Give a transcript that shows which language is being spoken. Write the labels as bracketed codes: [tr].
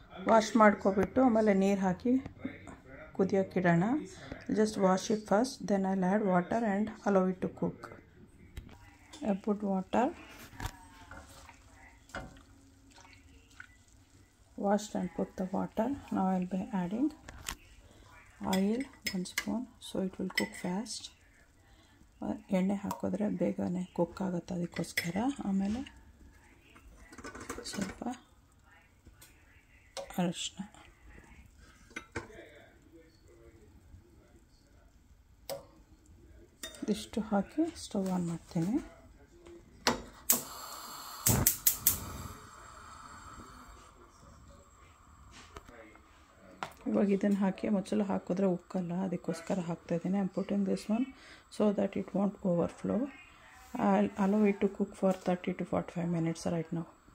[kn] Wash ಮಾಡ್ಕೊಬಿಟ್ಟು ಆಮೇಲೆ ನೀರು ಹಾಕಿ ಕುದಿಯೋಕೆ ಇಡೋಣ. [en] Just wash it first, then I'll add water and allow it to cook. I put water, washed and put the water. Now I'll be adding oil, 1 spoon, so it will cook fast. [kn] ಎಣ್ಣೆ ಹಾಕಿದ್ರೆ ಬೇಗನೆ cook ಆಗುತ್ತೆ, ಅದಕ್ಕೋಸ್ಕರ. ಆಮೇಲೆ ಸ್ವಲ್ಪ ಅರಿಶಿನ, ಇಷ್ಟು ಹಾಕಿ stove on ಮಾಡ್ತೀನಿ. ಇವಾಗ ಇದನ್ನು ಹಾಕಿ ಮುಚ್ಚಲು ಹಾಕಿದ್ರೆ ಉಕ್ಕಲ್ಲ, ಅದಕ್ಕೋಸ್ಕರ ಹಾಕ್ತಾಯಿದ್ದೀನಿ. [en] I am putting this one so that it won't overflow. I'll allow it to cook for 30 to 45 minutes right now.